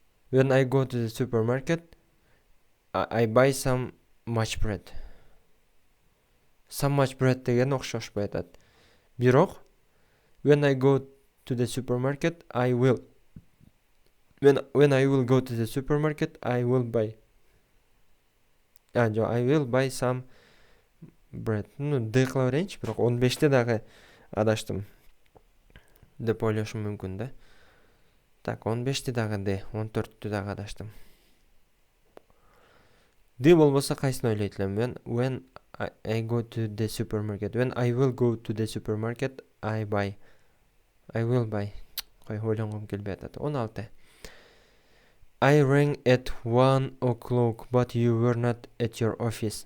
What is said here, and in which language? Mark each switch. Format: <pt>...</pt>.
<en>When I go to the supermarket, I buy some much bread. Some much bread</en> <ky>деген окшошпой атат. Бирок</ky> <en>when I go to the supermarket, I will When I will go to the supermarket, I will buy. I will buy some bread.</en> <ky>D кыла берейинчи, бирок 15те дагы адаштым деп ойлошум мүмкүн да. Так, 15те дагы D, 14тү дагы адаштым. D болбосо кайсыны ойлойт элем?</ky> <en>When I go to the supermarket. When I will go to the supermarket, I buy. I will buy.</en> <ky>Кой ойлонгом келбей атат. 16.</ky> <en>I rang at 1 o'clock, but you were not at your office.</en>